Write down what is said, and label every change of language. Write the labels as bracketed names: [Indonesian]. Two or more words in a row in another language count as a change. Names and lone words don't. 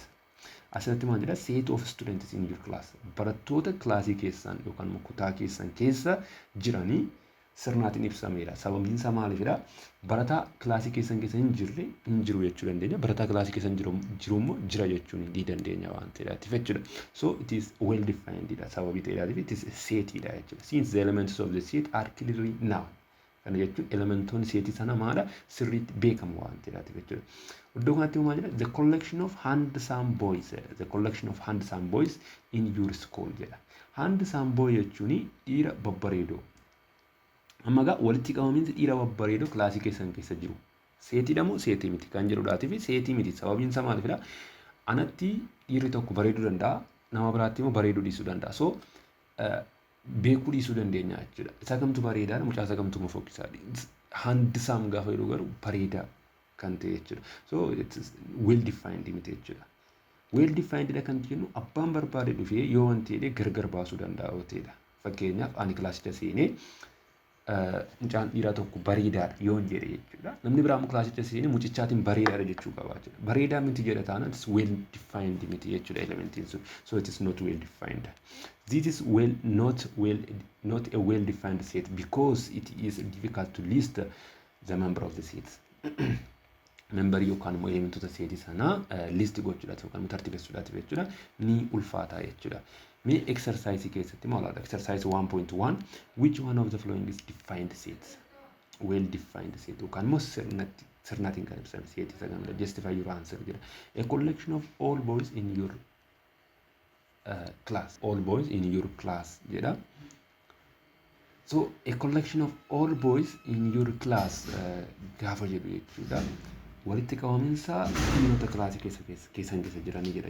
[Oromo] Asirratti maal jedha [English] set of students in your class [Oromo] barattoota kilaasii keessan yookaan kutaa keessan keessa jiranii sirnaatiin ibsameera. Sababiin isaa maalidha? Barataa kilaasii keessan keessa hin jiru jechuu dandeenya. Barataa kilaasii keessan jiru immoo jira jechuun ni dandeenya waan ta'eef jechuudha. [English] So it is well defined dha. [Oromo] Sababii ta'eedhaatiif [English] it is set [Oromo] dha jechuudha. [English] Since the elements of the set are clearly known. [Oromo] Kana jechuun elementoonni seetii sana maadha sirriitti beekamu waan ta'eef jechuudha. Iddoo kanatti maal jedha? [English] The collection of handsome boys. The collection of handsome boys in your school [Oromo] jedha. [English] Handsome boy [Oromo] jechuun dhiira babbareedoo. Amma gaa walitti qabamiinsi dhiira babbareedoo kilaasii keessan keessa jiru. Seetiidha moo seetii miti kan jedhudhaatiif seetii miti. Sababiin isaa maalidha? Anatti dhiirri tokko bareeduu danda'a. Nama biraatti immoo bareeduu dhiisuu danda'a. So beekuu dhiisuu dandeenya jechuudha. Isa kamtu bareedaadha mucaa isa kamtu immoo fokkisaadha. Handsome gaafa jedhu garuu bareedaa kan ta'e jechuudha. [English] So it's well defined [Oromo] miti jechuudha. [English] Well defined [Oromo] dha kan jennu abbaan barbaade dhufee yoo wanti jedhee gargar baasuu danda'a yoo ta'edha. Fakkeenyaaf ani kilaasicha seenee mucaan dhiiraa tokko bareedaadha yoo jedhe jechuudha. Namni biraa immoo kilaasicha seenee mucichaatiin bareedaadha jechuu qaba jechuudha. Bareedaa miti jedha taanaan [English] it's well defined [Oromo] miti jechuudha elementiin sun. [English] So it is not well defined. This is not a well defined set because it is difficult to list the member of the sets. [Oromo] Member yookaan immoo elementoota seetii sanaa list gochuudhaaf yookaan tartiibessuudhaaf jechuudha ni ulfaataa jechuudha. Me exercise keessatti maal jedha? [English] Exercise 1.1 which one of the following is defined sets? Well defined set [Oromo] yookaan immoo sirnaatiin kan ibsame set isa gamda [English] justify your answer [Oromo] jedha. [English] A collection of all boys in your class. All boys in your class [Oromo] jedha. [English] So a collection of all boys in your class [Oromo] gaafa jedhu jechuudha. Walitti qabamiinsa dhiirota kilaasii keessan keessa jiranii jedha.